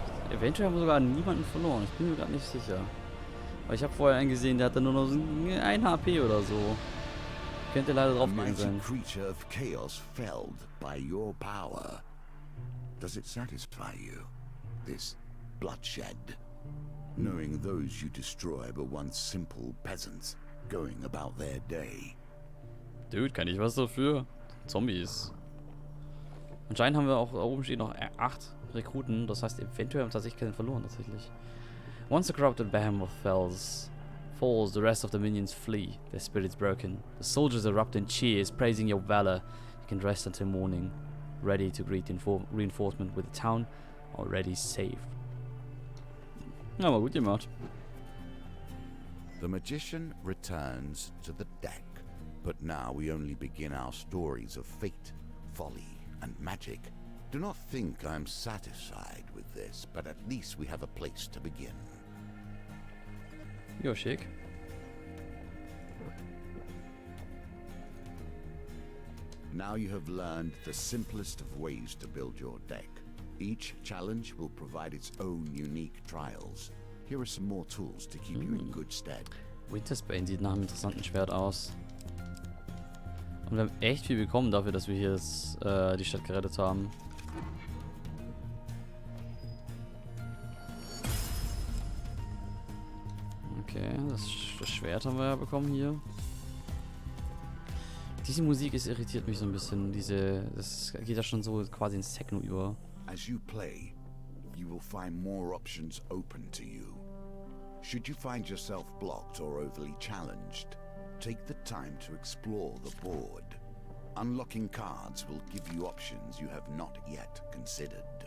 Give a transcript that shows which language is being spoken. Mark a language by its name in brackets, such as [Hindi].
[German] Eventuell haben wir sogar niemanden verloren. Ich bin mir gerade nicht sicher. Aber ich habe vorher einen gesehen, der hatte nur noch so ein HP oder so. Könnte leider [English] A [German] draufgegangen [English] mighty [German] sein. [English] creature of chaos felled by your power. Does it satisfy you, this bloodshed? Knowing those you destroy were once simple peasants, going about their day. [German] Dude, kann ich was dafür? Zombies. Anscheinend haben wir auch, da oben steht noch 8 Rekruten. Das heißt, eventuell haben wir tatsächlich keinen verloren, tatsächlich. [English] Once the corrupted behemoth falls, the rest of the minions flee, their spirits broken. The soldiers erupt in cheers, praising your valor. You can rest until morning, ready to greet reinforcement with the town already saved. [German] Ja, aber gut gemacht. [English] The magician returns to the deck, but now we only begin our stories of fate, folly, and magic. Do not think I'm satisfied with this, but at least we have a place to begin. [German] Ja, schick. [English] Now you have learned the simplest of ways to build your deck. Each challenge will provide its own unique trials. Here are some more tools to keep you in good stead. [German] Wintersbane sieht nach einem interessanten Schwert aus. Und wir haben echt viel bekommen dafür, dass wir hier jetzt, die Stadt gerettet haben. Okay, das Schwert haben wir ja bekommen hier. Diese Musik irritiert mich so ein bisschen. Das geht ja schon so quasi ins Techno über. [English] As you play, you will find more options open to you. Should you find yourself blocked or overly challenged, take the time to explore the board. Unlocking cards will give you options you have not yet considered.